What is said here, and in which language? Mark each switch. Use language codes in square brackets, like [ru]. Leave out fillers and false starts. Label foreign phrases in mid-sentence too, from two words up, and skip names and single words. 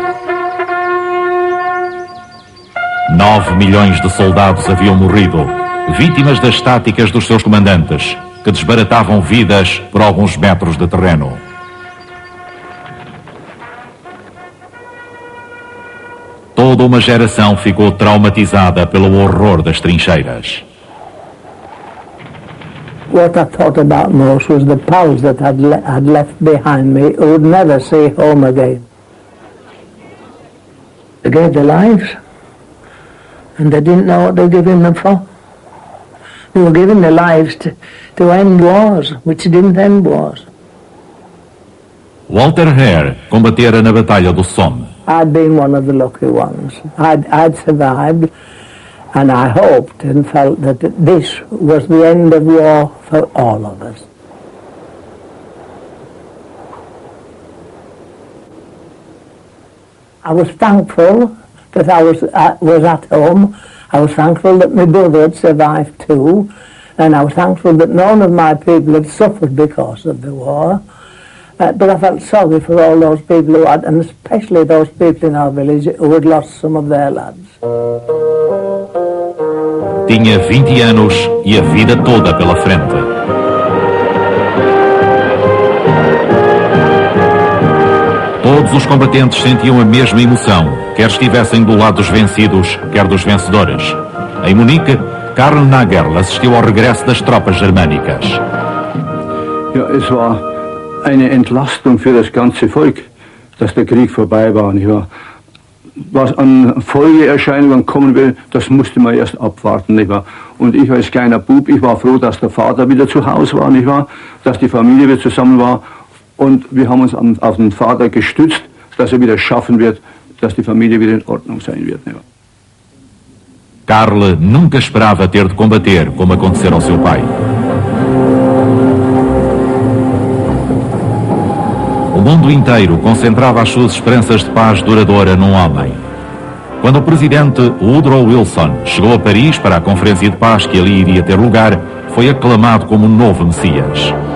[pt] 9 milhões de soldados haviam morrido, vítimas das táticas dos seus comandantes, que desbaratavam vidas por alguns metros de terreno. Toda uma geração ficou traumatizada pelo horror das trincheiras. [en] What I thought about most was the pals that I'd left behind me who would never see home again. They gave their lives, and they didn't know what they were giving them for. They were giving their lives to end wars, which didn't end wars. [pt] Walter Hare combatera na Batalha do Somme. [en] I'd been one of the lucky ones. I'd survived, and I hoped and felt that this was the end of war for all of us. I was thankful that I was at home. I was thankful that my brother had survived too, and I was thankful that none of my people had suffered because of the war. But I felt sorry for all those people who had, and especially those people in our village who had lost some of their lads. [pt] Tinha 20 anos e a vida toda pela frente. Todos os combatentes sentiam a mesma emoção, quer estivessem do lado dos vencidos, quer dos vencedores. Em Munique, Karl Nagerl assistiu ao regresso das tropas germânicas. [de] Ja, es war eine Entlastung für das ganze Volk, dass der Krieg vorbei war. Nicht wahr? Was an Folgeerscheinungen kommen will, das musste man erst abwarten. Nicht wahr? Und ich als kleiner Bub, ich war froh, dass der Vater wieder zu Hause war, nicht wahr? Dass die Familie wieder zusammen war. Und wir haben uns auf den Vater gestützt, dass er wieder schaffen wird, dass die Familie wieder in Ordnung sein wird. Nicht wahr? [pt] Karl nunca esperava ter de combater como aconteceu ao seu pai. O mundo inteiro concentrava as suas esperanças de paz duradoura num homem. Quando o presidente Woodrow Wilson chegou a Paris para a conferência de paz que ali iria ter lugar, foi aclamado como um novo Messias.